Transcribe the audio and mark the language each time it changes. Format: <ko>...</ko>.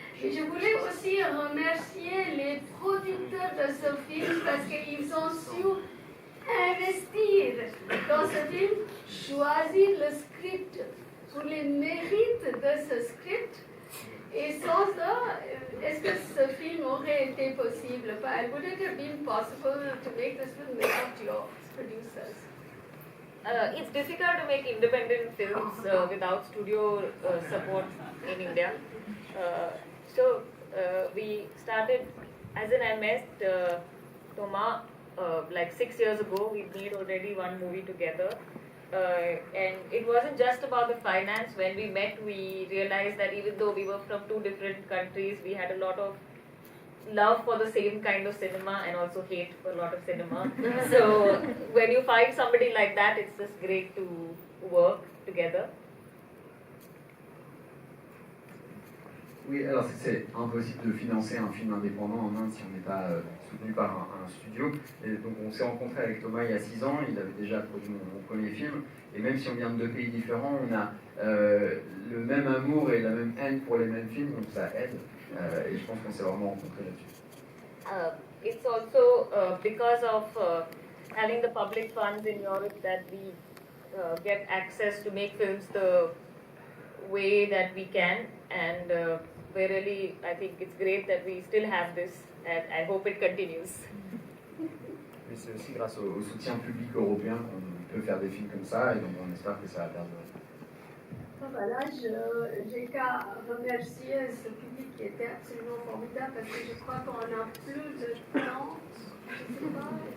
<fr>Et je voulais aussi remercier les producteurs de ce film parce qu'ils ont su investir dans ce film, choisir le script pour les mérites de ce script. Et sans ça, est-ce que ce film aurait été possible?</fr> <en>Would it have been possible to make this film without your producers? It's difficult to make independent films without studio support in India. So we started, as in I met Thomas like 6 years ago. We made already one movie together. And it wasn't just about the finance. When we met, we realized that even though we were from two different countries, we had a lot of love for the same kind of cinema and also hate for a lot of cinema. So when you find somebody like that, it's just great to work together.</en> <fr>Oui, alors c'est impossible de financer un film indépendant en Inde si on n'est pas soutenu par un studio. Et donc on s'est rencontré avec Thomas il y a 6 ans, il avait déjà produit mon premier film. Et même si on vient de 2 pays différents, on a le même amour et la même haine pour les mêmes films, donc ça aide. Et je pense qu'on s'est vraiment rencontrés là-dessus.</fr> <en>It's also because of having the public funds in Europe that we get access to make films the way that we can, and I think it's great that we still have this, and I hope it continues.</en> <fr>Mais c'est aussi grâce au soutien public européen qu'on peut faire des films comme ça, et donc on espère que ça va perdurer. Voilà, j'ai qu'à remercier ce public qui était absolument formidable parce que je crois qu'on a plus de 30, je ne sais pas,</fr>